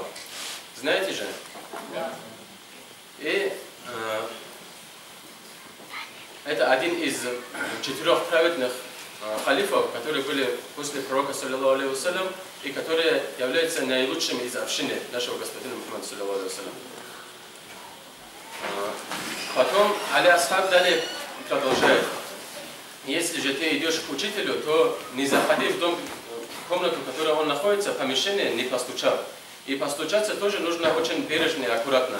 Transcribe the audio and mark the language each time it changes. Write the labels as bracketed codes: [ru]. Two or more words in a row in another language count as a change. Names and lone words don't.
[ru] Знаете же? Да. И это один из 4 праведных халифов, которые были после пророка, [ar] صلى الله عليه وسلم, [ru] и которые являются наилучшими из общины нашего господина Мухаммада, [ar] صلى الله عليه وسلم. [ru] Потом Али Асхаб далее продолжает. Если же ты идешь к учителю, то не заходи в комнату, в которой он находится, помещение, не постучав. И постучаться тоже нужно очень бережно и аккуратно.